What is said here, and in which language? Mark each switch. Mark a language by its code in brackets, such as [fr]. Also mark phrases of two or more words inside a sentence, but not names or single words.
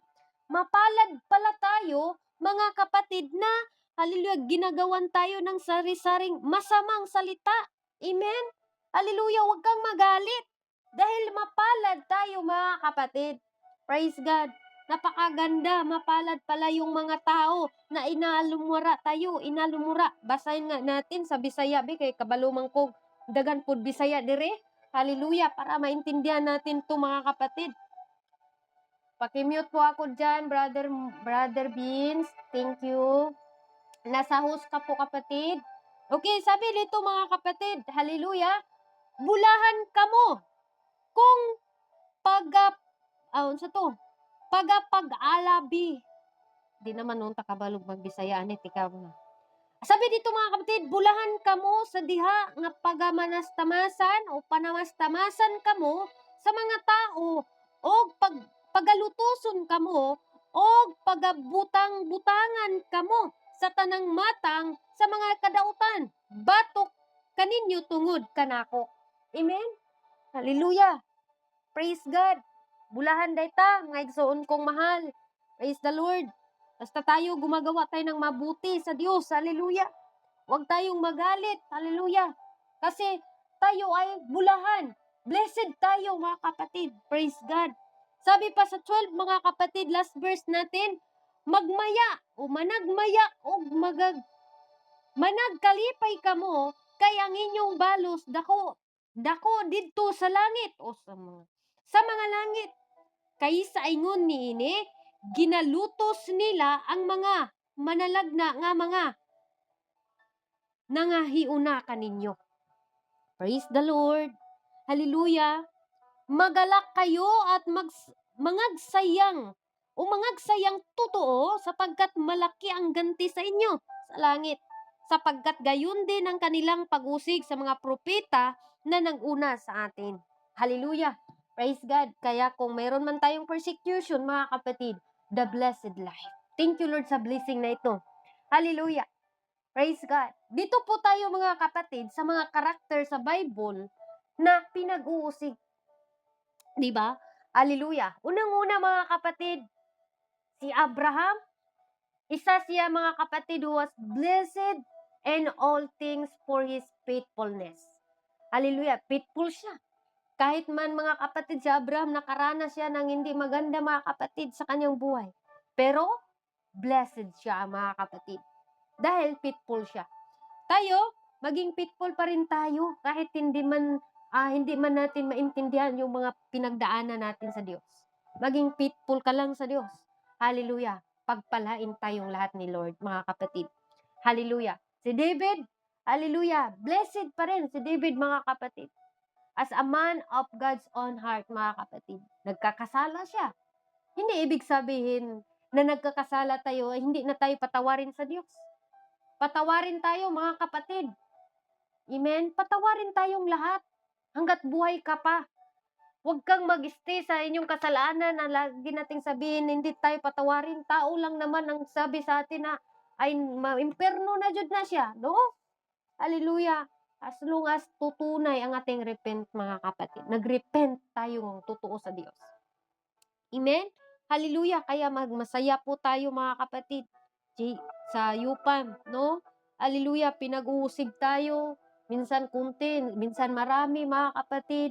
[tl] Mapalad pala tayo, mga kapatid, na, hallelujah, ginagawan tayo ng sari-saring masamang salita. Amen? Hallelujah, huwag kang magalit. Dahil mapalad tayo, mga kapatid. [en] Praise God. [tl] Napakaganda, mapalad pala yung mga tao na inalumura tayo, inalumura. Basahin nga natin sa Bisaya, [ceb] kay kabalumang kog dagan pud Bisaya dire. [tl] Hallelujah, para maintindihan natin to, mga kapatid. Pakimute po ako dyan, Brother Beans. [en] Thank you. [tl] Nasa host ka po, kapatid. Okay, sabi dito, mga kapatid, hallelujah, [ceb] bulahan kamo kung pag-alabi. Di naman nung takabalog magbisaya, ikaw na. [tl] Sabi dito, mga kapatid, [ceb] bulahan kamo sa diha nga pagamanastamasan o panamastamasan kamo sa mga tao o pagalutuson kamo o pagabutang-butangan kamo sa tanang matang sa mga kadautan. Batok kaninyo tungod kanako. [en] Amen? Hallelujah. Praise God. [ceb] Bulahan dayta, nga igsoon kong mahal. [en] Praise the Lord. [tl] Basta tayo gumagawa tayo ng mabuti sa Diyos. Hallelujah. Huwag tayong magalit. Hallelujah. Kasi tayo ay bulahan. Blessed tayo, mga kapatid. [en] Praise God. [tl] Sabi pa sa 12, mga kapatid, [en] last verse [tl] natin, [ceb] magmaya o managmaya o managkalipay kamo kay ang inyong balos dako didto sa langit o sa mga langit. Kaysa ingon niini, ginalutos nila ang mga manalagna nga mga nangahiuna kaninyo. [en] Praise the Lord. Hallelujah. [tl] Magalak kayo at mangagsayang o mangagsayang totoo sapagkat malaki ang ganti sa inyo sa langit. sapagkat gayon din ang kanilang pag-usig sa mga propeta na nanguna sa atin. [en] Hallelujah! Praise God! [tl] Kaya kung mayroon man tayong persecution, mga kapatid, [en] the blessed life. Thank you, [tl] Lord, sa blessing na ito. [en] Hallelujah! Praise God! [tl] Dito po tayo, mga kapatid, sa mga karakter sa Bible na pinag-uusig. Diba? Hallelujah! Unang-una, mga kapatid, si Abraham, isa siya, mga kapatid, [en] who was blessed in all things for his faithfulness. [tl] Hallelujah! Faithful siya. Kahit man, mga kapatid, si Abraham nakaranas siya ng hindi maganda, mga kapatid, sa kanyang buhay. Pero, blessed siya, mga kapatid. Dahil faithful siya. Tayo, maging faithful pa rin tayo kahit hindi man natin maintindihan yung mga pinagdaanan natin sa Diyos. Maging faithful ka lang sa Diyos. Hallelujah. Pagpalain tayong lahat ni Lord, mga kapatid. Hallelujah. Si David, hallelujah, blessed pa rin si David, mga kapatid. [en] As a man of God's own heart, [tl] mga kapatid. Nagkakasala siya. Hindi ibig sabihin na nagkakasala tayo ay hindi na tayo patawarin sa Diyos. Patawarin tayo, mga kapatid. Amen? Patawarin tayong lahat hanggat buhay ka pa. Huwag kang mag-stay sa inyong kasalanan na lagi nating sabihin, hindi tayo patawarin. Tao lang naman ang sabi sa atin na ay ma-imperno na jud na siya. No? Hallelujah. [en] As long as [tl] tutunay ang ating repent, mga kapatid. Nag-repent tayong totoo sa Diyos. Amen? Hallelujah. Kaya masaya po tayo, mga kapatid. Sa UPAM, no? Hallelujah. Pinag-uusig tayo. Minsan kunti, minsan marami, mga kapatid.